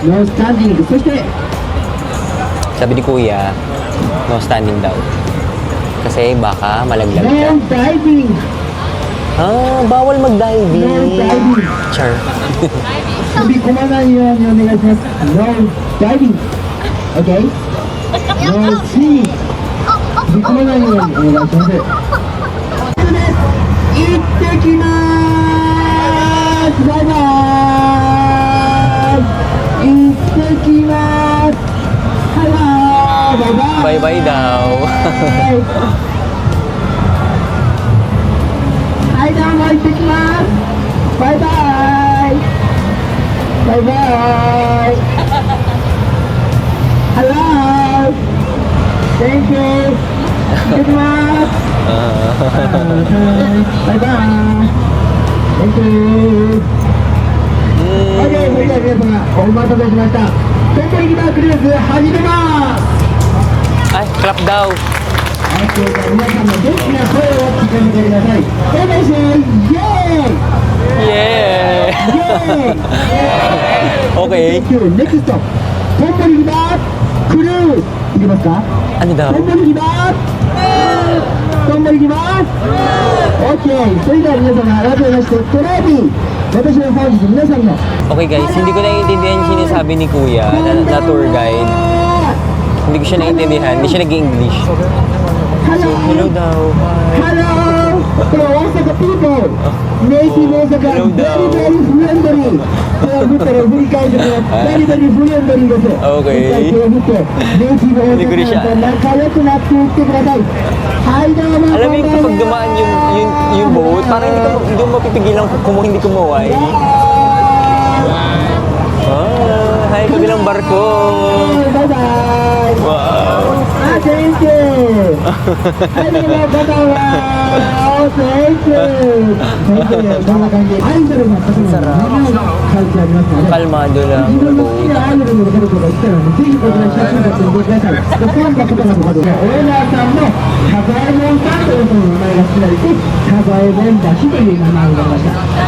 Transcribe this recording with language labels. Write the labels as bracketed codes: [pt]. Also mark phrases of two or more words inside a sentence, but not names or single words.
[ja] ノースタンディング、そして [tl] Sabi ni Kuya, [en] no standing [tl] daw. Kasi baka malaglag ka. [ja] ノーダイビング。 [tl] Bawal mag-diving. [en] No diving. [tl] Char. [ja] 飛び込まないようにお願いします。ノーダイビング。OK？ ノーシー。飛び込まないようにお願いします。行ってきまーす。バイバーイ。行ってきまーす。ハロー。バイバイ。 [tl] Bye-bye daw. [ja] はい、どうも行ってきます。バイバイ。バイバイ。Hello。 [en] Thank you。 [ja] 行ってきます。バイバイ。 [en] Thank you。 [ja] OK、それでは皆様、お待たせしました。トンボリギタークルーズ始めます。 [tl] Ay, clap daw. [ja] はい、それでは皆さんの元気な声を聞かせてください。お願いします。イエーイ。 [en] Yeah! [ja] イエーイ。 [en] Okay. Thank you. Next stop. [ja] トンボリギタークルーズ。いきますか。 [tl] Ano daw? [ja] トンボリギター。トンボリギター。OK。それでは皆様改めましてトラビー。私の本日皆さんの。 [en] Okay guys, [tl] hindi ko naiintindihan yung sinasabi ni Kuya na [en] tour guide. [tl] Hindi ko siya naiintindihan, hindi siya nag-English. So, hello daw. [en] Hi. Hello. So Osaka people. Native Osaka. [tl] Hello daw. [en] Very friendly. [ja] 手を振ったら振り返ってください。 [en] Very friendly [ja] です。 [en] Okay. [ja] 手を振ってネイティブびっくりした大阪と仲良くなっていってください。はいどうも。 [tl] Alam mo yung kapag dumaan yung boat, parang hindi mo mapipigilan kung hindi kumaway. Hi, kabilang barko. [ja] バイバイ。 [en] Wow. Thank you. [ja] はいどうもバイバイ。 [en] Thank you. Thank you. [ja] こんな感じでアイドルの方の名前が書いてありますので。 [tl] Kalmado lang. [ja] 自分の好きなアイドルの方々が来たらぜひこちら写真撮ってみてください。でファンの方々の方でオーナーさんのサザエモンさんというその名前が付けられてサザエモンだしという名前になりました。